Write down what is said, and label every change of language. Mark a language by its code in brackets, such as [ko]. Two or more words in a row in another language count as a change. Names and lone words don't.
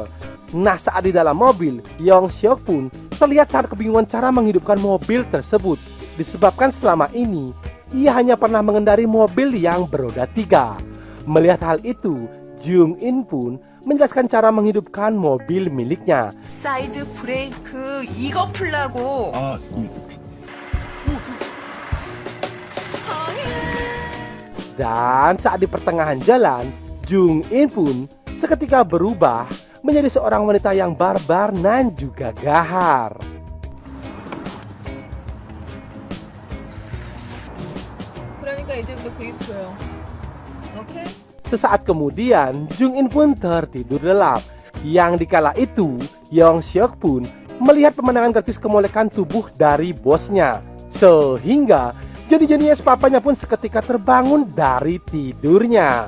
[id] Nah, saat di dalam mobil, Yong Seok pun terlihat sangat kebingungan cara menghidupkan mobil tersebut. Disebabkan selama ini, ia hanya pernah mengendari mobil yang beroda 3. Melihat hal itu, Jung In pun menjelaskan cara menghidupkan mobil miliknya. [ko] 사이드 브레이크 이거 풀라고. [id] Dan saat di pertengahan jalan, Jung In pun seketika berubah menjadi seorang wanita yang barbar dan juga gahar. 그러니까 이제부터 구입해요. 오케이? Sesaat kemudian, Jung In pun tertidur lelap. Yang dikala itu, Yong Seok pun melihat pemandangan gratis kemolekan tubuh dari bosnya. Sehingga jenius papanya pun seketika terbangun dari tidurnya.